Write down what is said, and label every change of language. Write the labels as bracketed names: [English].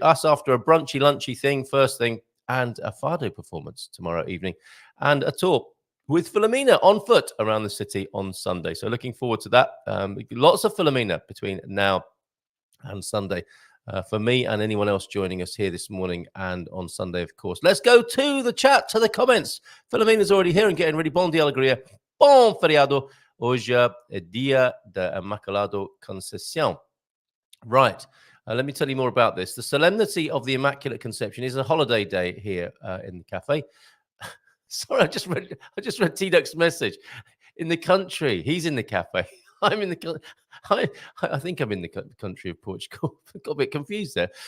[English] Us after a brunchy, lunchy thing, first thing, and a fado performance tomorrow evening, and a tour with Filomena on foot around the city on Sunday. So looking forward to that. Lots of Filomena between now and Sunday for me and anyone else joining us here this morning and on Sunday, of course. Let's go to the chat, to the comments. Filomena's already here and getting ready. [Portuguese] Bom dia, alegria. Bom feriado. Hoje é dia da Imaculado Conceição. [English] Right. Let me tell you more about this. The Solemnity of the Immaculate Conception is a holiday day here in the cafe. Sorry, I just read T-Duck's message. In the country, he's in the cafe. I'm in the. I think I'm in the country of Portugal. I got a bit confused there.